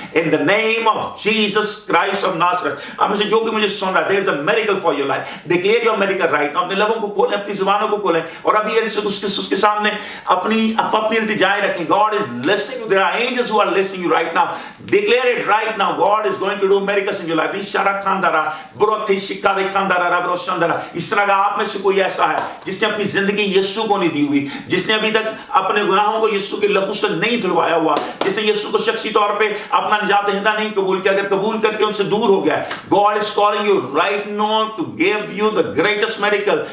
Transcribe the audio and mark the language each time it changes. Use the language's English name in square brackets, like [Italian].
[English] In the name of Jesus Christ of Nazareth. [Urdu] آپ میں سے جو کہ مجھے سن رہا ہے, [English] there is a miracle for your life. Declare your miracle right now. [Urdu] اپنے لبوں کو کھولیں, اپنی زبانوں کو کھولیں اور ابھی اس کے سامنے اپنی التجائیں رکھیں. [English] God is listening you. There are angels who are listening you right now. Declare it right now. God is going to do miracles in your life. اشارہ کھاندارا بروتھی شکاوے کھاندارا ربرو شاندارا. [Urdu] اس طرح کا آپ میں سے کوئی ایسا ہے جس نے اپنی زندگی یسوع کو نہیں دی ہوئی, جس نے ابھی تک اپنے گناہوں کو یسوع کے لہو سے نہیں دھلوایا ہوا, جس نے یسوع کو شخصی طور پہ اپنا نجات دہندہ نہیں قبول کیا, اگر قبول کر کے ان سے دور ہو گیا, [English] God is calling you right now to give you the greatest miracle.